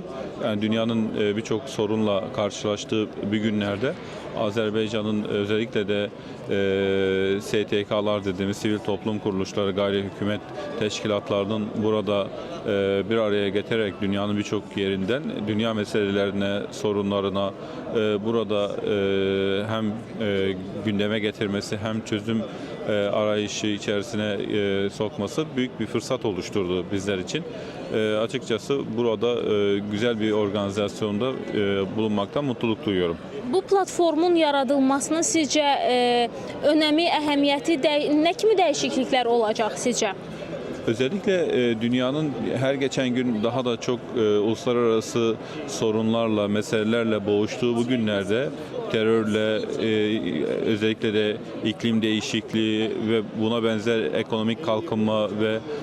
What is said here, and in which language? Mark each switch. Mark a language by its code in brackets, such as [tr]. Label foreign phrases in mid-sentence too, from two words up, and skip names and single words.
[tr] Yani dünyanın birçok sorunla karşılaştığı bir günlerde Azerbaycan'ın özellikle de STK'lar dediğimiz sivil toplum kuruluşları, gayri hükümet teşkilatlarının burada bir araya getirerek dünyanın birçok yerinden dünya meselelerine, sorunlarına burada hem gündeme getirmesi hem çözüm arayışı içerisine sokması büyük bir fırsat oluşturdu bizler için. Açıkçası burada güzel bir organizasyonda bulunmaktan mutluluk duyuyorum. [az] Bu platformun yaradılmasının sizcə önəmi, əhəmiyyəti nə kimi dəyişikliklər olacaq sizcə? [tr] Özellikle dünyanın her geçen gün daha da çok uluslararası sorunlarla, meselelerle boğuştuğu bu günlerde terörle, özellikle de iklim değişikliği ve buna benzer ekonomik kalkınma ve